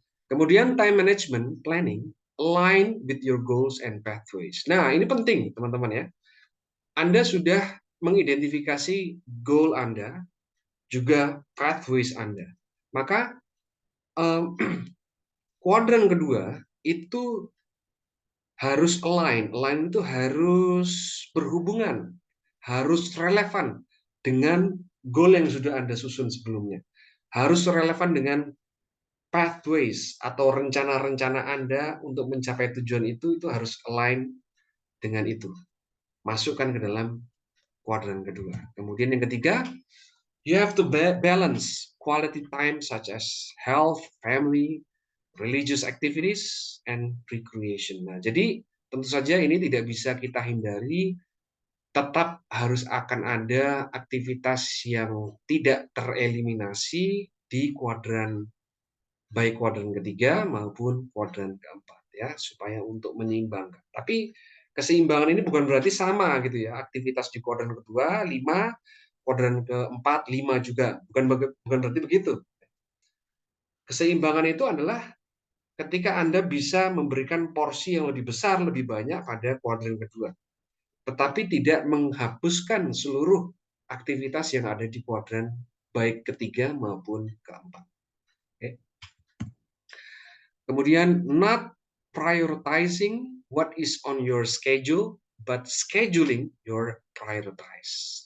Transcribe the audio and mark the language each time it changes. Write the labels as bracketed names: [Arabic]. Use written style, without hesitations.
[English] Kemudian time management planning align with your goals and pathways. [Indonesian] Nah, ini penting teman-teman ya. Anda sudah mengidentifikasi goal Anda, juga pathways Anda. Maka kuadran kedua itu harus align. Align itu harus berhubungan, harus relevan dengan goal yang sudah Anda susun sebelumnya. Harus relevan dengan pathways atau rencana-rencana Anda untuk mencapai tujuan itu harus align dengan itu. Masukkan ke dalam kuadran kedua. Kemudian yang ketiga, [English] you have to balance quality time such as health, family, religious activities, and recreation. [Indonesian] Nah, jadi tentu saja ini tidak bisa kita hindari, tetap harus akan ada aktivitas yang tidak tereliminasi di kuadran, baik kuadran ketiga maupun kuadran keempat. ya, supaya untuk menyeimbangkan. Tapi keseimbangan ini bukan berarti sama gitu ya. Aktivitas di kuadran kedua 5, kuadran keempat 5 juga. Bukan berarti begitu. Keseimbangan itu adalah ketika Anda bisa memberikan porsi yang lebih besar, lebih banyak pada kuadran kedua, tetapi tidak menghapuskan seluruh aktivitas yang ada di kuadran baik ketiga maupun keempat. Oke. [English] Kemudian not prioritizing what is on your schedule, but scheduling your prioritize.